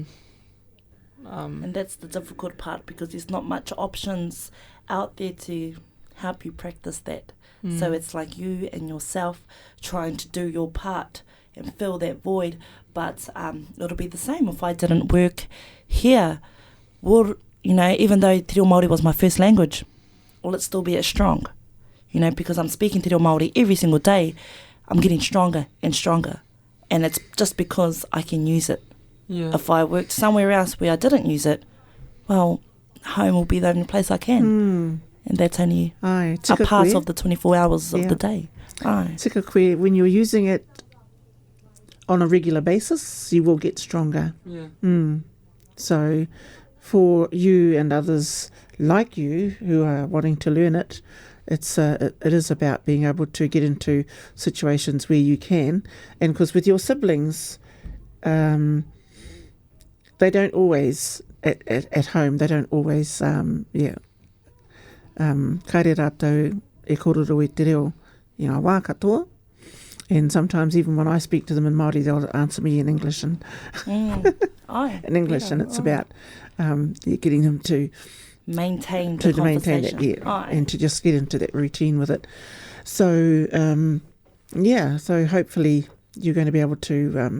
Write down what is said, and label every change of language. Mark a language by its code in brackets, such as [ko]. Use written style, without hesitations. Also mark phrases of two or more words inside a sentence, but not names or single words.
[en] And that's the difficult part, because there's not much options out there to help you practice that. So it's like you and yourself trying to do your part and fill that void. But it'll be the same if I didn't work here. Well, even though [mi] te reo Māori [en] was my first language, will it still be as strong? Because I'm speaking [mi] te reo Māori [en] every single day, I'm getting stronger and stronger. And it's just because I can use it. If I worked somewhere else where I didn't use it, well, home will be the only place I can. And that's only a part of the 24 hours of the day. [mi] Tika koe, [en] when you're using it on a regular basis, you will get stronger. So for you and others like you who are wanting to learn it, it is about being able to get into situations where you can. And because with your siblings, they don't always, at home, they don't always, [mi] kaere rātou e kōrero i te reo i ngā wā katoa. [en] And sometimes even when I speak to them in Māori, they'll answer me in English, and in English, and it's about getting them to maintain that, conversation. And to just get into that routine with it. So, so hopefully you're going to be able to.